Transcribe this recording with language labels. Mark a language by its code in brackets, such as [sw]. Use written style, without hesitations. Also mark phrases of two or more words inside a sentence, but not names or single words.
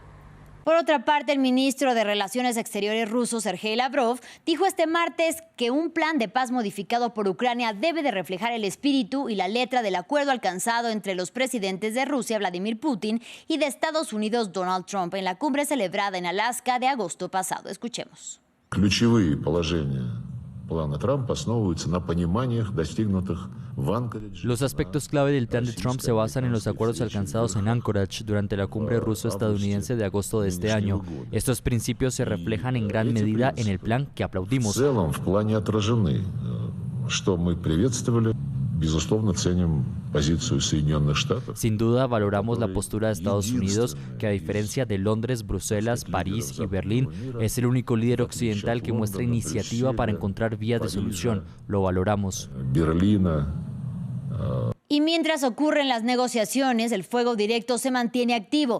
[es] Por otra parte, el ministro de Relaciones Exteriores ruso, Sergei Lavrov, dijo este martes que un plan de paz modificado por Ucrania debe de reflejar el espíritu y la letra del acuerdo alcanzado entre los presidentes de Rusia, Vladimir Putin, y de Estados Unidos, Donald Trump, en la cumbre celebrada en Alaska de agosto pasado. Escuchemos. [ru] Ключевые положения плана Трампа основываются на пониманиях, достигнутых в Анкоридже. [es] Los aspectos clave del plan de Trump se basan en los acuerdos alcanzados en Anchorage durante la cumbre ruso-estadounidense de agosto de este año. Estos principios se reflejan en gran medida en el plan que aplaudimos. [ru] В целом, в плане отражены, что мы приветствовали. Безусловно, ценим позицию Соединенных Штатов. [es] Sin duda valoramos la postura de Estados Unidos, que a diferencia de Londres, Bruselas, París y Berlín, es el único líder occidental que muestra iniciativa para encontrar vías de solución. Lo valoramos. [ru] Берлина. [es] Y mientras ocurren las negociaciones, el fuego directo se mantiene activo.